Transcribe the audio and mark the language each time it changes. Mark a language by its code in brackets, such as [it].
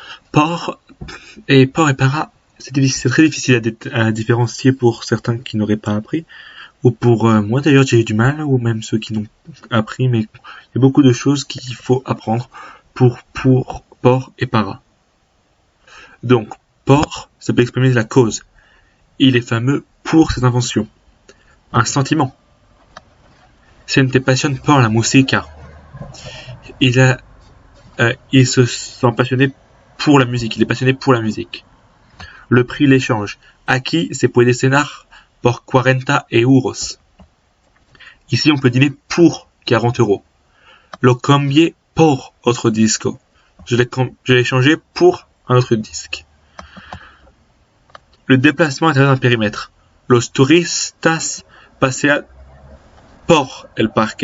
[fr] Por et para, c'est très difficile à différencier pour certains qui n'auraient pas appris, ou pour moi d'ailleurs j'ai eu du mal, ou même ceux qui n'ont appris, mais il y a beaucoup de choses qu'il faut apprendre pour por et para. Donc, por, ça peut exprimer la cause. Il est fameux pour ses inventions. Un sentiment. [es] Gente passionne por la música. [fr] Il se sent passionné pour la musique. Il est passionné pour la musique. Le prix, l'échange. [es] Aquí se puede cenar por 40 euros. [fr] Ici, on peut dîner pour 40 euros. [es] Lo cambié por otro disco. [fr] Je l'ai échangé pour un autre disque. Le déplacement à l'intérieur d'un périmètre. [es] Los turistas pasean por el parque.